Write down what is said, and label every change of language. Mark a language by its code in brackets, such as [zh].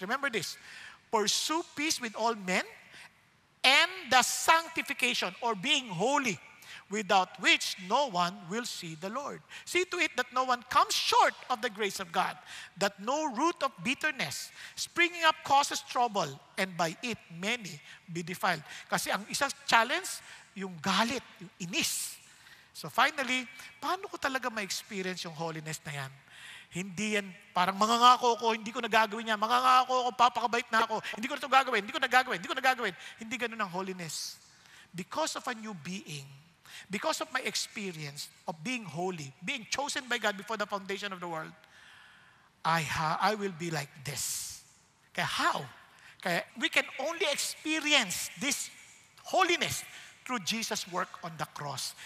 [en] Remember this, pursue peace with all men and the sanctification or being holy, without which no one will see the Lord. See to it that no one comes short of the grace of God, that no root of bitterness springing up causes trouble, and by it many be defiled. [tl] Kasi ang isang challenge, yung galit, yung inis. So finally, paano ko talaga ma-experience yung holiness na yan? Hindi yan, parang mangangako ko, hindi ko nagagawin yan. Mangangako ko, papakabait na ako. Hindi ko na ito gagawin, hindi ko nagagawin. Hindi ganun ang holiness. [en] Because of a new being, because of my experience of being holy, being chosen by God before the foundation of the world, I will be like this. Kaya how? Kaya we can only experience this holiness through Jesus' work on the cross.